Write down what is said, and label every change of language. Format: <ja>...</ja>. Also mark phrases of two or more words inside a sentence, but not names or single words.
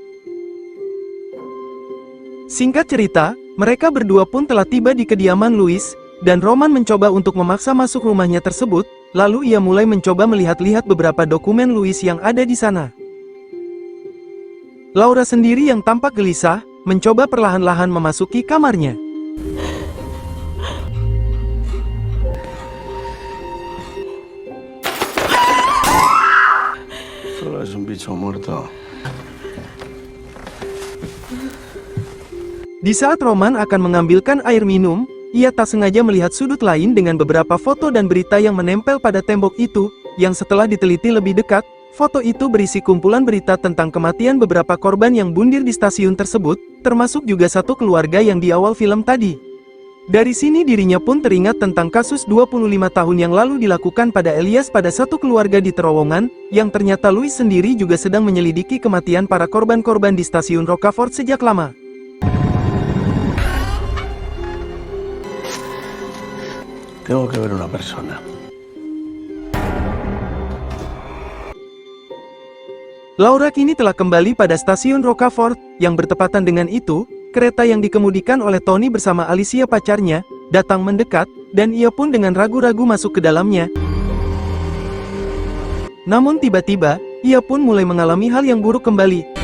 <id>Singkat cerita, mereka berdua pun telah tiba di kediaman Louis, dan Roman mencoba untuk memaksa masuk rumahnya tersebut, lalu ia mulai mencoba melihat-lihat beberapa dokumen Louis yang ada di sana. Laura sendiri yang tampak gelisah, mencoba perlahan-lahan memasuki kamarnya.</id> <es>Solo es un bicho muerto.</es> <id>Di saat Roman akan mengambilkan air minum, ia tak sengaja melihat sudut lain dengan beberapa foto dan berita yang menempel pada tembok itu, yang setelah diteliti lebih dekat, foto itu berisi kumpulan berita tentang kematian beberapa korban yang bundir di stasiun tersebut, termasuk juga satu keluarga yang di awal film tadi. Dari sini dirinya pun teringat tentang kasus 25 tahun yang lalu dilakukan pada Elias pada satu keluarga di terowongan, yang ternyata Louis sendiri juga sedang menyelidiki kematian para korban-korban di stasiun Rocafort sejak lama.</id> <es>Tengo que ver una persona.</es> <id>Laura kini telah kembali pada stasiun Rocafort, yang bertepatan dengan itu, kereta yang dikemudikan oleh Tony bersama Alicia pacarnya, datang mendekat, dan ia pun dengan ragu-ragu masuk ke dalamnya. Namun tiba-tiba, ia pun mulai mengalami hal yang buruk kembali.</id>